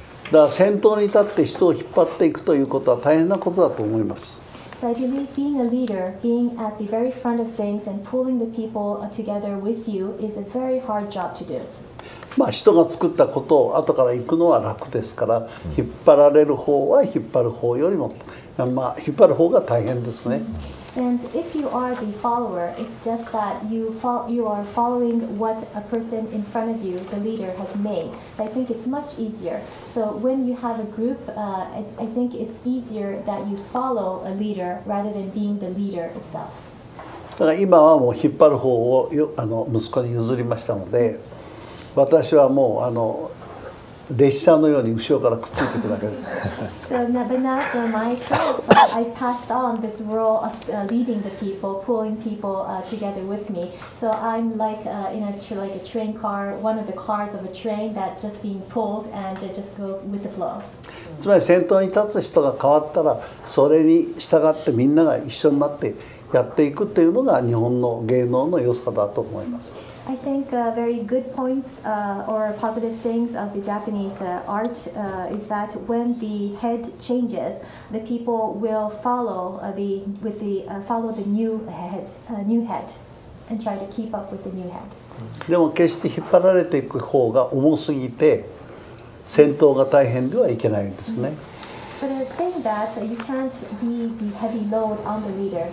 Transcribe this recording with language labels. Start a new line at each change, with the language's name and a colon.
Japanese: だから先頭に立って人を引っ張っていくということは大変なことだと思います。
English: So I believe being a leader, being at the very front of things and pulling the people together with you is a very hard job to do.
Japanese: まあ人が作ったことを後から行くのは楽ですから、引っ張られる方は引っ張る方よりも、まあ引っ張る方が大変ですね。
English: And if you are the follower, it's just that you are following what a person in front of you, the leader, has made. So I think it's much easier. So when you have a group, I think it's easier that you follow a leader rather than being the leader itself.
Japanese: だから今はもう引っ張る方を息子に譲りましたので、私はもう列車のように後ろからくっついていくだけです。
English: So, but now for myself, I passed on this role of leading the people, pulling people together with me. So I'm like in like a train car, one of the cars of a train that's just being pulled and just go with the flow.
Japanese: つまり先頭に立つ人が変わったら、それに従ってみんなが一緒になってやっていくというのが日本の芸能の良さだと思います。
English: I think very good points or positive things of the Japanese art is that when the head changes, the people will follow follow the new head and try to keep up with the new head.
Japanese: でも決して引っ張られていく方が重すぎて先頭が大変ではいけないんですね。
English: But saying that, you can't be the heavy load on the leader.